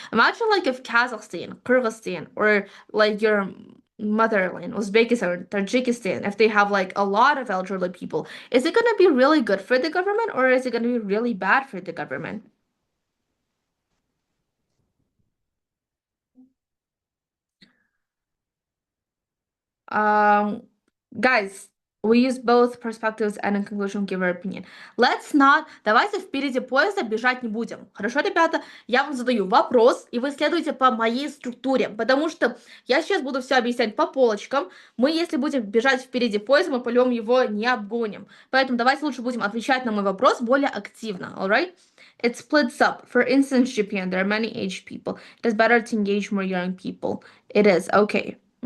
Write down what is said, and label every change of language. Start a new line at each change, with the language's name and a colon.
English: Imagine like if Kazakhstan, Kyrgyzstan, or like your motherland, Uzbekistan, or Tajikistan, if they have like a lot of elderly people, is it going to be really good for the government or is it going to be really bad for the government? Um, guys, We use both perspectives and in conclusion give our opinion. Let's not...
Russian: Давайте впереди поезда бежать не будем. Хорошо, ребята? Я вам задаю вопрос, и вы следуете по моей структуре, потому что я сейчас буду все объяснять по полочкам. Мы, если будем бежать впереди поезда, мы по-любому его не обгоним. Поэтому давайте лучше будем отвечать на мой вопрос более активно, alright?
English: It splits up. For instance, Japan, there are many aged people. It is better to engage more young people. It is. Okay.